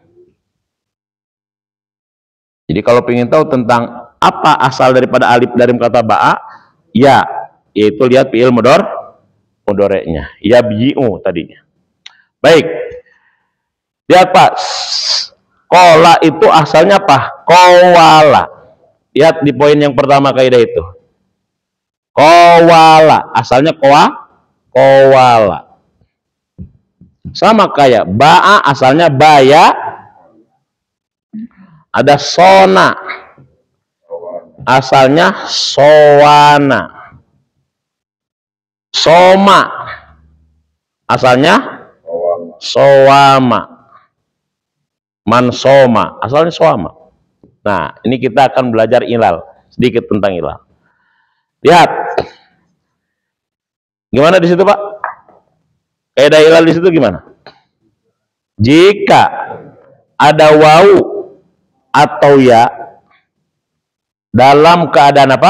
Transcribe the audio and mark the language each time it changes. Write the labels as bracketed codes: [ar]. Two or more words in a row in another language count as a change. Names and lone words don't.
[id] Jadi kalau ingin tahu tentang apa asal daripada alif dari kata ba'a, ya, yaitu lihat [ar] فعل مضارع. [id] Ya bi'u tadinya. Baik. Lihat Pak, kola itu asalnya apa? Kowala. Lihat di poin yang pertama kaidah itu. Kowala, asalnya kowala. Sama kayak ba'a, asalnya baya. Ada sona, asalnya sowana. Soma, asalnya sowama. Mansoma, asalnya sowama. Nah, ini kita akan belajar ilal, sedikit tentang ilal. Lihat, gimana di situ, Pak? Kaidah ilal di situ gimana? Jika ada wau atau ya dalam keadaan apa?